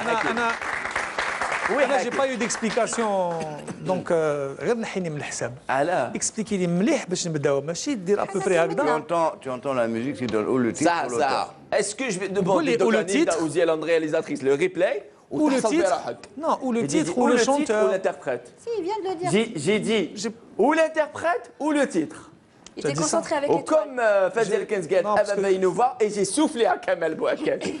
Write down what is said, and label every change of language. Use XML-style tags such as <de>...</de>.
<ar>انا</ar> <fr>j'ai pas eu d'explication donc</fr> <ar>غير نحيني من الحساب.</ar> <fr>expliquez</fr> <ar>لي مليح باش نبداو ماشي دير</ar> <fr>à peu près</fr> <ar>هكذا.</ar> <fr>Tu entends la musique, tu donnes ou le titre ou l'auteur. Est-ce que je vais demander au titre ou Ziel André, réalisatrice, le replay ou le titre? Non, ou le titre ou le chanteur ou l'interprète. Si, il vient de le dire. J'ai dit ou l'interprète ou le titre. Il était concentré avec les comme Fazia Al-Kenz</fr> <ar>قال</ar> <fr>Ava Bainova et j'ai soufflé à Kamel Bouaken.</fr>